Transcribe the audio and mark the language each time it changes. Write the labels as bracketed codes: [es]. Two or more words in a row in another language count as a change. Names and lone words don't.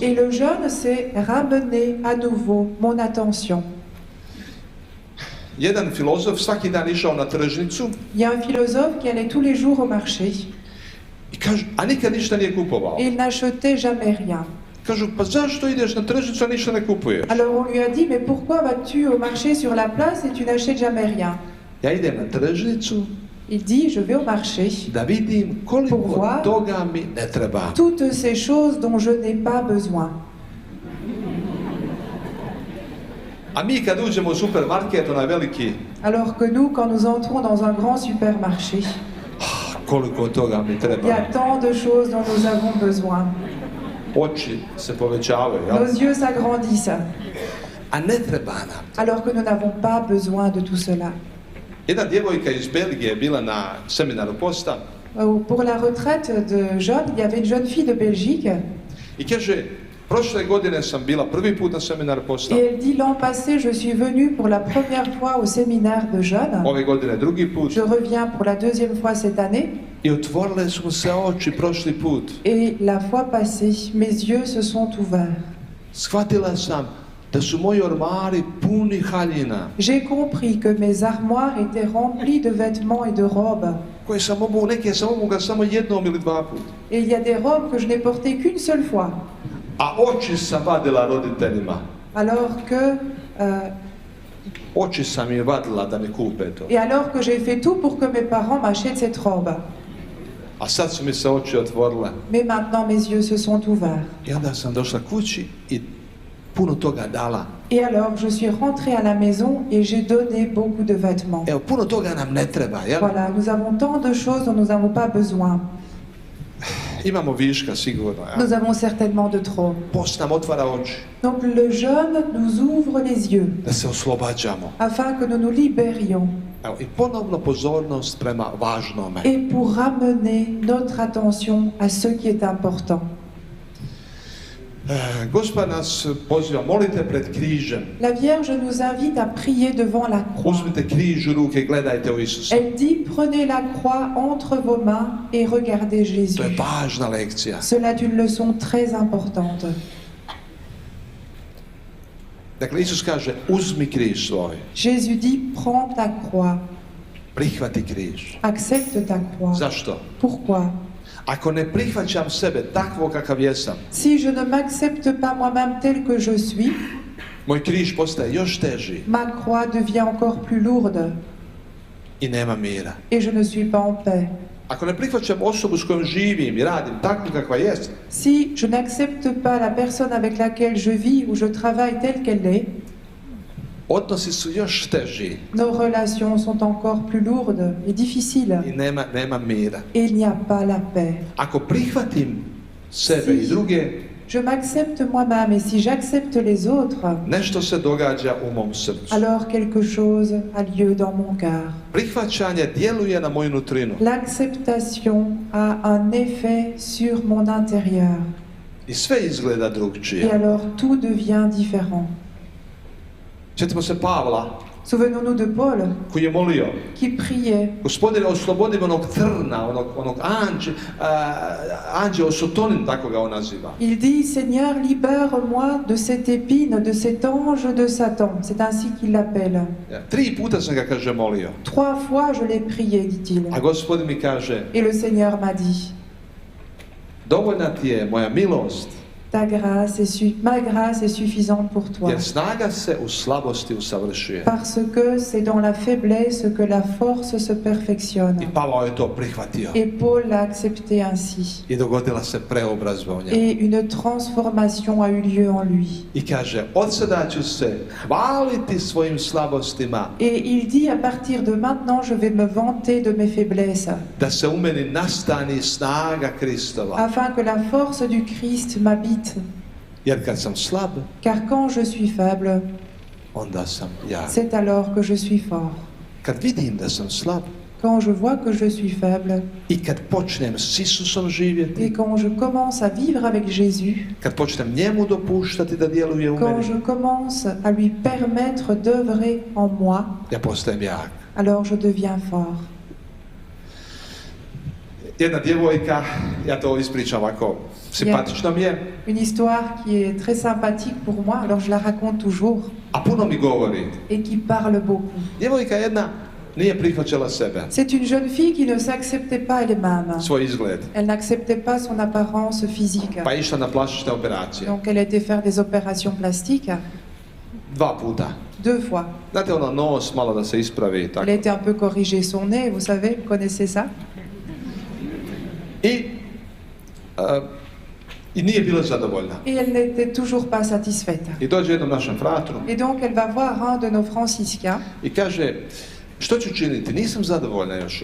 [fr] Et le jeûne, c'est ramener à nouveau mon attention. [hr] Jedan filozof svaki dan išao na tržnicu [fr] Il y a un philosophe qui allait tous les jours au marché [hr] i kaže, a nikad ništa nije kupovao. [fr] et il n'achetait jamais rien. [hr] Kažu, pa zašto ideš na tržnicu, a ništa ne kupuješ? [fr] Alors on lui a dit, mais pourquoi vas-tu au marché sur la place et tu n'achètes jamais rien? [hr] Ja idem na tržnicu [fr] Il dit, je vais au marché, [hr] da vidim koliko [fr] Pourquoi? [hr] toga mi ne treba. [fr] toutes ces choses dont je n'ai pas besoin. [hr] A mi kad uđemo u supermarket, onaj veliki, [fr] Alors que nous, quand nous entrons dans un grand supermarché, [hr] koliko toga mi [fr] il y [hr] treba. [fr] a tant de choses dont nous avons besoin. [hr] Oči se povećavaju, jel? [fr] Nos yeux s'agrandissent, [hr] A ne treba nam. [fr] alors que nous n'avons pas besoin de tout cela. [hr] Jedna djevojka iz Belgije je bila na seminaru posta [fr] Pour la retraite de jeunes, il y avait une jeune fille de Belgique [hr] i kaže, prošle godine sam bila prvi put na seminaru posta, [fr] et elle dit l'an passé, je suis venue pour la première fois au séminaire de jeunes. [hr] ove godine drugi put [fr] Je reviens pour la deuxième fois cette année [hr] i otvorile su mu se oči prošli put. [fr] et la fois passée, mes yeux se sont ouverts. [hr] Shvatila sam da su moji ormari puni haljina [fr] J'ai compris que mes armoires étaient remplies de vêtements et de robes. [hr] koje sam mogu, neke sam mogu samo jednom ili dva puta. [fr] Et il y a des robes que je n'ai portées qu'une seule fois. [hr] A oči sam vadila roditeljima. [fr] Alors que, [hr] Oči sam im vadila da mi kupe to. [fr] et alors que j'ai fait tout pour que mes parents m'achètent cette robe. [hr] A sad su mi se oči otvorile. [fr] Mais maintenant mes yeux se sont ouverts. [hr] I onda sam došla kući i puno toga dala. [fr] Et alors je suis rentrée à la maison et j'ai donné beaucoup de vêtements. [hr] Evo, puno toga nam ne treba, jel? [fr] Voilà, nous avons tant de choses dont nous n'avons pas besoin. [hr] Imamo viška sigurno, jel? [fr] Nous avons certainement de trop. [hr] Post nam otvara oči, [fr] Donc le jeûne nous ouvre les yeux [hr] da se oslobađamo. [fr] afin que nous nous libérions [hr] Evo, i ponovno pozornost prema važnome. [fr] et pour ramener notre attention à ce qui est important. [hr] Gospod nas poziva, molite pred križem. [fr] La Vierge nous invite à prier devant la croix. [hr] Uzmite križ u ruke i gledajte u Isusa. [fr] Elle dit, prenez la croix entre vos mains et regardez [hr] To [fr] Jésus. [hr] je važna lekcija. [fr] Cela est une leçon très importante. [hr] Dakle, Isus kaže, uzmi križ svoj, [fr] Jésus dit, prends ta croix, [hr] prihvati križ. [fr] accepte ta croix. [hr] Zašto? [fr] Pourquoi? [hr] Ako ne prihvaćam sebe takvo kakav jesam, [fr] Si je ne m'accepte pas moi-même tel que je suis, [hr] moj križ postaje još teži [fr] ma croix devient encore plus lourde [hr] i nema mira. [fr] et je ne suis pas en paix. [hr] Ako ne prihvaćam osobu s kojom živim i radim takvu kakva jest, [fr] Si je n'accepte pas la personne avec laquelle je vis ou je travaille telle qu'elle est, [hr] odnosi su još teži [fr] nos relations sont encore plus lourdes et difficiles [hr] i nema mira. [fr] et il n'y a pas la paix. [hr] Ako prihvatim sebe i druge, [fr] Je m'accepte moi-même et si j'accepte les autres, [hr] nešto se događa u mom srcu. [fr] alors quelque chose a lieu dans mon cœur. [hr] Prihvaćanje djeluje na moju nutrinu. [fr] L'acceptation a un effet sur mon intérieur. [hr] I sve izgleda [fr] Et [hr] drugčije. [fr] alors tout devient différent. [hr] Sjetimo se Pavla [fr] Souvenons-nous de Paul [hr] koji je molio: [fr] qui priait: [hr] Gospodine, oslobodi me onog trna, onog anđeo sotonin, tako ga on naziva. [fr] Il dit: Seigneur, libère-moi de cette épine, de cet ange de Satan. C'est ainsi qu'il l'appelle. [hr] 3 puta sam ga, kaže, molio. [fr] 3 fois je l'ai prié, dit-il. [hr] A Gospodin mi kaže: [fr] Et le Seigneur m'a dit: [hr] dovoljna ti je moja milost, [fr] ma grâce est suffisante pour toi. [hr] jer snaga se u slabosti usavršuje. [fr] Parce que c'est dans la faiblesse que la force se perfectionne. [hr] I Pavao je to prihvatio. [fr] Et Paul l'a accepté ainsi. [hr] I dogodila se preobrazba u njemu. [fr] Et une transformation a eu lieu en lui. [hr] I kaže: od sada ću se hvaliti svojim slabostima, [fr] Et il dit: à partir de maintenant, je vais me vanter de mes faiblesses, [hr] da se u meni nastani snaga Kristova. [fr] afin que la force du Christ m'habite. [hr] Jer kad sam slab, [fr] Car quand je suis faible, [hr] onda sam jak. [fr] c'est alors que je suis fort. [hr] Kad vidim da sam slab [fr] Quand je vois que je suis faible, [hr] i kad počnem s Isusom živjeti, [fr] et quand je commence à vivre avec Jésus, [hr] kad počnem njemu dopuštati da djeluje u [fr] quand [hr] meni, [fr] je commence à lui permettre d'œuvrer en moi, [hr] ja postajem jak. [fr] alors je deviens fort. [hr] Jedna djevojka, ja to ispričam ovako, simpatično mi je, [fr] Une histoire qui est très sympathique pour moi, alors je la raconte toujours, [hr] a puno mi govori. [fr] et qui parle beaucoup. [hr] Djevojka jedna nije prihvaćala sebe, [fr] C'est une jeune fille qui ne s'acceptait pas elle-même. [hr] svoj izgled, [fr] Elle n'acceptait pas son apparence physique. [hr] pa je išla na plastične operacije. [fr] Donc elle a été faire des opérations plastiques [hr] 2 puta. [fr] 2 fois. [hr] Znate, ono nos malo da se ispravi i tako. [fr] Elle a été un peu corrigée son nez, vous savez, vous connaissez ça. [hr] I nije bila zadovoljna. [fr] Et elle n'était toujours pas satisfaite. [hr] I dođe jednom našem fratru [fr] Et donc elle va voir un de nos franciscains [hr] i kaže: što ću činiti, nisam zadovoljna još.